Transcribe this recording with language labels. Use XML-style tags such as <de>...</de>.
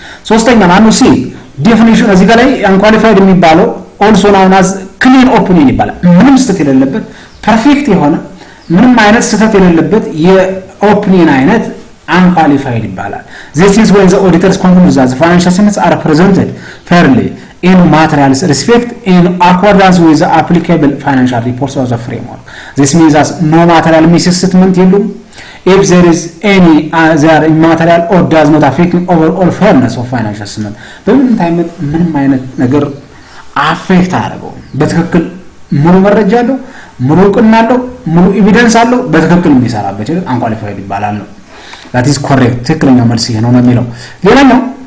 <am>ሶስተኛ ማነው ሲ ዴፊኒሽን እዚህ ጋር ላይ አንኳሊፋይድ የሚባለው</am> <en>also known as clean opinion</en> <am>ይባላል። ምንም ስህተት የሌለበት ፐርፌክት የሆነ ምንም አይነት ስህተት የሌለበት የኦፒኒየን አይነት unqualified ይባላል።</am> <en>This is when the auditors conclude that the financial statements are presented fairly in materials respect in accordance with the applicable financial reports of the framework. This means that no material misstatement</en> <am>የሉም.</am> <en>If there is any other immaterial or does not affect overall fairness of financial statement</en> <am>ምንም አይነት ነገር አፌክት አያደርገውም። በትክክል ሙሉ መረጃ አለው፣ ሙሉ እውቅና አለው፣ ሙሉ ኤቪደንስ አለው፣ በትክክል የሚሰራበት አንኳሊፋይድ ይባላል ነው።</am> <en>that is correct</en> <am>ትክክለኛው መልስ ይሄ ነው የሚለው። ሌላኛው</am>